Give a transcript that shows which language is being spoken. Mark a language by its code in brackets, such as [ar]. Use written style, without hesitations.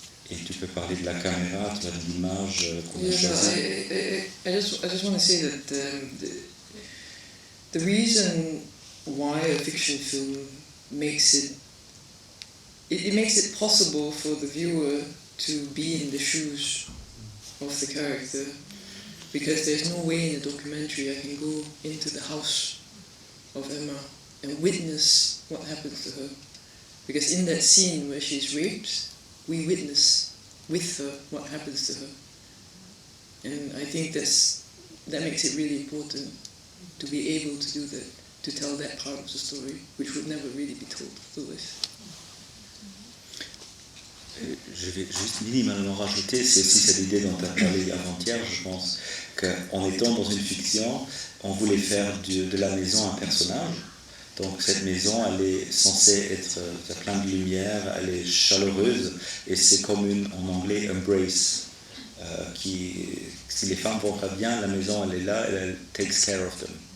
[fr] Et tu peux parler de la caméra, tu as de l'image qu'on a choisie. [en] I just want to say that the reason why a fiction film makes it possible for the viewer to be in the shoes of the character. Because there's no way in a documentary I can go into the house of Emma and witness what happens to her. Because in that scene where she's raped, we witness with her what happens to her. And I think that makes it really important to be able to do that, to tell that part of the story, which would never really be told otherwise. [fr] Je vais juste minimalement rajouter, c'est aussi cette idée dont tu as parlé avant-hier, je pense, qu'en étant dans une fiction, on voulait faire de la maison un personnage. Donc cette maison, elle est censée être, il y a plein de lumière, elle est chaleureuse, et c'est comme en anglais, embrace, si les femmes vont pas bien, la maison, elle est là, elle [en] takes care of them.